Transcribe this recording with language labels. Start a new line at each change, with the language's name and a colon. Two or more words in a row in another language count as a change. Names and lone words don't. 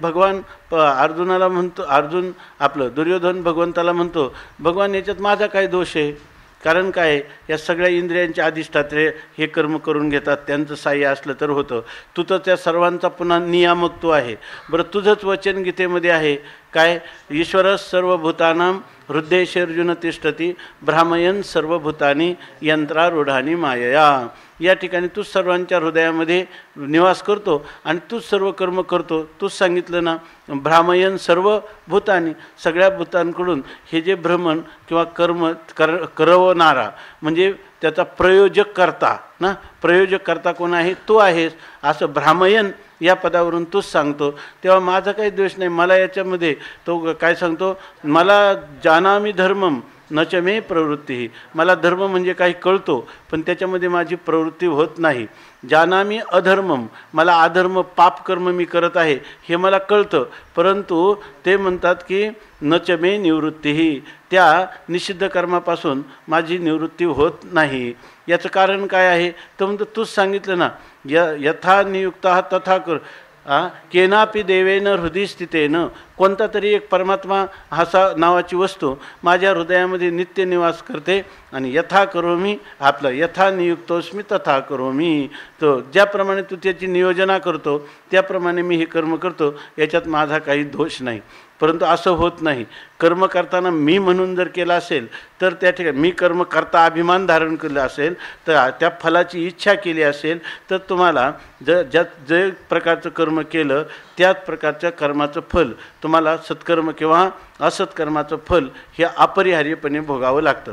Marathi: भगवान अर्जुनाला म्हणतो, अर्जुन आपलं दुर्योधन भगवंताला म्हणतो भगवान याच्यात माझा काय दोष आहे, कारण काय या सगळ्या इंद्रियांचे अधिष्ठात्रे हे कर्म करून घेतात, त्यांचं साह्य असलं तर होतं. तू तर त्या सर्वांचा पुन्हा नियामक तू आहे. बरं तुझंच वचन गीतेमध्ये आहे काय,
Sanskrit: ईश्वरस सर्वभूतानां हृदयेषर्जुन तिष्ठती भ्रामयन सर्वभूतानी यंत्रारूढानी मायया.
Marathi: या ठिकाणी तूच सर्वांच्या हृदयामध्ये निवास करतो आणि तूच सर्व कर्म करतो. तूच सांगितलं ना
Sanskrit: भ्रामयन सर्व भूतानी,
Marathi: सगळ्या भूतांकडून हे जे भ्रमण किंवा कर्म करवणारा म्हणजे त्याचा प्रयोजक करता ना, प्रयोजक करता कोण आहे, तो आहेस असं भ्रामयन या पदावरून तूच सांगतो. तेव्हा माझा काही द्वेष नाही. मला याच्यामध्ये तो काय सांगतो, मला
Sanskrit: जानामि धर्मम न च मे प्रवृत्ती.
Marathi: मला धर्म म्हणजे काही कळतो, पण त्याच्यामध्ये माझी प्रवृत्ती होत नाही.
Sanskrit: जानामि अधर्मम,
Marathi: मला अधर्म पापकर्म मी करत आहे हे मला कळतं, परंतु ते म्हणतात की
Sanskrit: न च मे निवृत्तीही,
Marathi: त्या निषिद्ध कर्मापासून माझी निवृत्ती होत नाही. याचं कारण काय आहे तर म्हणतो तूच सांगितलं ना,
Sanskrit: यथा नियुक्ता तथा कर केनापि देवेन हृदय स्थितेन.
Marathi: कोणता तरी एक परमात्मा असा नावाची वस्तू माझ्या हृदयामध्ये नित्य निवास करते आणि
Sanskrit: यथा करोमी,
Marathi: आपलं
Sanskrit: यथा नियुक्तोस्मी तथा करोमी.
Marathi: तो ज्याप्रमाणे तू त्याची नियोजना करतो त्याप्रमाणे मी हे कर्म करतो, याच्यात माझा काही दोष नाही. परंतु असं होत नाही. कर्म करताना मी म्हणून जर केलं असेल तर त्या ठिकाणी मी कर्म करता अभिमान धारण केलं असेल, तर त्या फलाची इच्छा केली असेल, तर तुम्हाला जे प्रकारचं कर्म केलं त्याच प्रकारच्या कर्माचं फल तुम्हाला सत्कर्म किंवा असत्कर्माचं फल हे अपरिहार्यपणे भोगावं लागतं.